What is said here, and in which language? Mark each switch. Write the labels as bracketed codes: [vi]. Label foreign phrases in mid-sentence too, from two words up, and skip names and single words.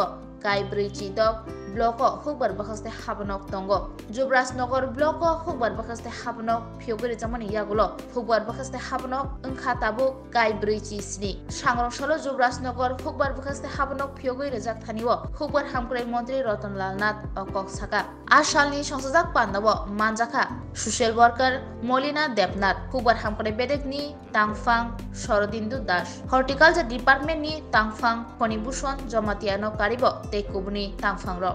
[trp] কাই ব্রৈ চিদক ব্লক হুকবার বাকাস্তে হাবানক তঙ্গ যুবরাজনগর ব্লক হুকবার বাকাস্তে হাবানক ফিয়গেরে জামানি ইয়াগুলো হুকবার বাকাস্তে হাবানক ওংখা তাবু কাই ব্রৈ চি স্নি সাংরংসল যুবরাজনগর হুকবার বাকাস্তে হাবানক ফিয়গেরে জাক থানিও হুকবার হামক্রাই মন্ত্রী রতনলাল নাথ অকক সাকা আসালনি সংসদক পান্দাব মানজাখা [en] social worker [trp] মলিনা দেবনাথ হুকবার হামক্রাই বেদেকনি তাংফাং শরদিন্দু দাস [en] horticulture departmentni [trp] তাংফাং ফণিভূষণ জমাতিয়ানো কারিব তে কুবনি তাংফাং র